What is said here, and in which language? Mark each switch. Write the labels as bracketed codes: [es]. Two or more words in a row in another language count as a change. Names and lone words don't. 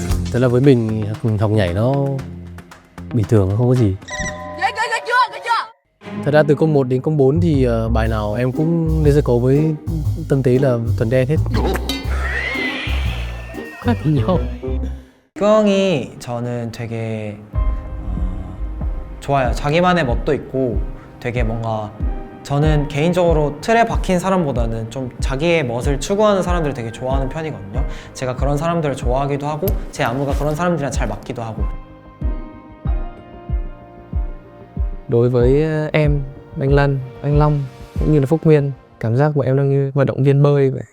[vi] Thế là với mình học nhảy nó bình thường, không có gì. Thật ra từ công 1 đến công 4 thì bài nào em cũng lên sân khấu với tâm thế là thuần đen hết. khác nhau. [ko] 끄엉이 저는 되게 좋아요. 자기만의 멋도 있고 되게 뭔가 저는 개인적으로 틀에 박힌 사람보다는 좀 자기의 멋을 추구하는 사람들을 되게 좋아하는 편이거든요. 제가 그런 사람들을 좋아하기도 하고 제 안무가 그런 사람들이랑 잘 맞기도 하고. [vi] Đối với em, anh Lân, anh Long cũng như là Phúc Nguyên, cảm giác của em đang như vận động viên bơi vậy.